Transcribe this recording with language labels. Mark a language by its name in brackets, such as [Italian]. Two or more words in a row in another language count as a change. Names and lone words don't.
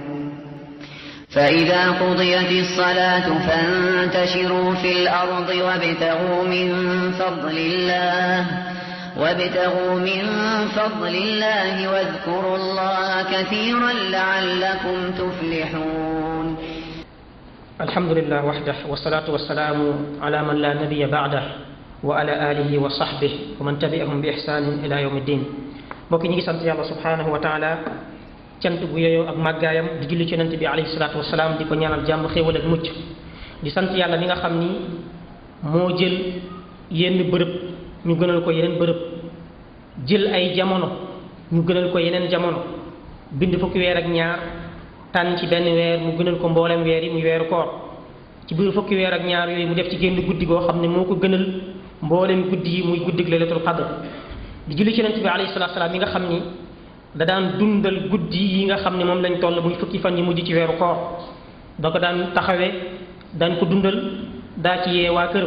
[Arabic] فإذا قضيت الصلاة فانتشروا في الأرض وابتغوا من فضل الله واذكروا الله كثيرا لعلكم تفلحون. الحمد لله وحده والصلاة والسلام على من لا نبي بعده وعلى آله وصحبه ومن تبعهم بإحسان إلى يوم الدين. [Wolof] mbokk ñi ngi sant yàlla [Arabic] سبحانه وتعالى [Wolof] cant gu yeyoo ak màggaayam di julli ci yonent bi [Arabic] عليه الصلاة والسلام [Wolof] di ko ñaanal jàmm xéewal ak mucc di sant yàlla mi nga xam ni moo jël yenn bërëb ñu gënal ko yeneen bërëb jël ay jamono ñu gënal ko yeneen jamono bind fukki weer ak ñaar tànn ci benn weer mu gënal ko mboolem weer yi muy weeru koor ci biir fukki weer ak ñaar yooyu mu def ci génn guddi goo xam ne moo ko gënal mboolem guddi yi muy guddig [Arabic] ليلة القدر [Wolof] di julli ci yonent bi [Arabic] عليه الصلاة السلام [Wolof] mi nga xam ni da daan dundal guddi yi nga xam ne moom lañ toll muy fukki fan yi mujj ci weeru koor da ko daan taxawee daan ko dundal daa ci yee waa këram.